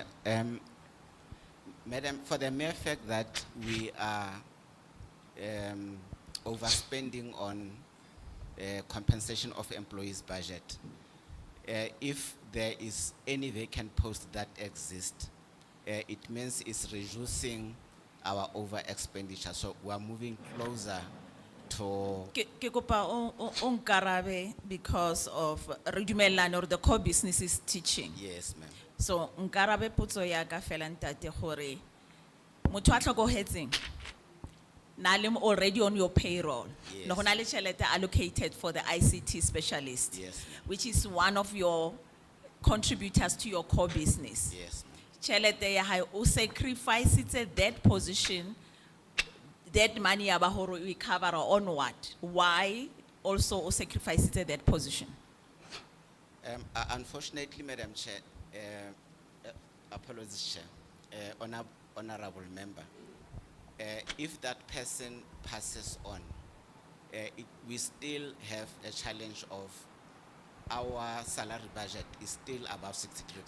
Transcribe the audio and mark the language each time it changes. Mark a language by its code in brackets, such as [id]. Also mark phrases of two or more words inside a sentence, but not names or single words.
[en] Madam, for the mere fact that we are overspending on compensation of employees' budget, if there is any vacant post that exists, it means it's reducing our over expenditure. So we are moving closer to. [nso] Ke kopa o nkarabe [en] because of redumelano or the core business is teaching. Yes, ma'am. [nso] So nkarabe potso ya ka fela ntate gore motho a tlhokogetseng na le [en] already on your payroll. Yes. [nso] No go na le tšhelete [en] allocated for the ICT specialist. Yes, ma'am. Which is one of your contributors to your core business. Yes, [nso] Tšhelete ya hae o [en] sacrifice that position, that money [nso] ya ba hore [en] we cover on what? Why also o sacrifice that position? Unfortunately, Madam Chair, apologies, Chair, honorable member, if that person passes on, we still have a challenge of our salary budget is still above 63%.